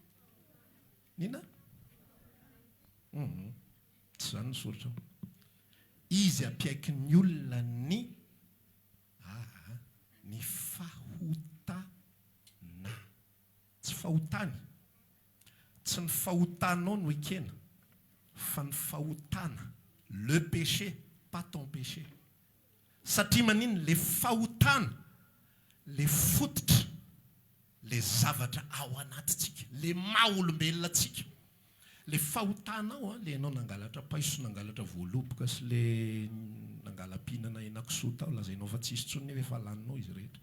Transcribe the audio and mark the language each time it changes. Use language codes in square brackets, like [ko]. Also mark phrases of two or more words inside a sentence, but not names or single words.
[mg] Nina? Tsy izany ny soratra. Izy ampiaiky ny olona ny fahotana. Tsy fahotany. Tsy ny fahotanao no ekena, fa ny fahotana. [fr] Le péché, pas ton péché. [mg] Satria manino le fahotana, le fototra, le zavatra ao anatitsika, le maha-olombelona tsika. Le fahotanao le ianao nangalatra paiso, nangalatra voaloboka sy le nangalam-pihinana henan-kisoa tao, lazainao fa tsisy tsony efa laninao izy rehetra.